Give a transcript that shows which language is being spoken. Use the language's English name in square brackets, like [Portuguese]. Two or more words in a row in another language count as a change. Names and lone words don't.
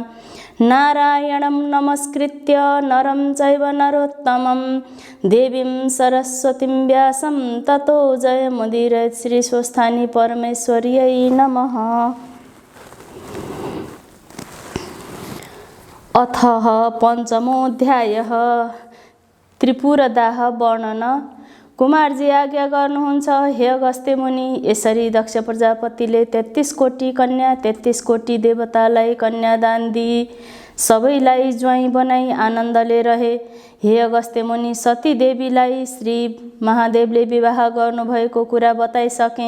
[Sanskrit] नारायणं नमस्कृत्य नरं चैव नरोत्तमं देवीं सरस्वतीं व्यासं ततो जयमुदीरयेत्। श्री स्वस्थानी परमेश्वर्यै नमः। अथ पञ्चमोऽध्यायः त्रिपुरदाह वर्णन। [Nepali] कुमारजी आज्ञा गर्नुहुन्छ, हे अगस्त्य मुनि, यसरी दक्ष प्रजापतिले 33 कोटी कन्या 33 कोटी देवतालाई कन्यादान दिई सबैलाई ज्वाइँ बनाई आनन्दले रहे। हे अगस्त्य मुनि, सती देवीलाई श्री महादेवले विवाह गर्नुभएको कुरा बताइसके।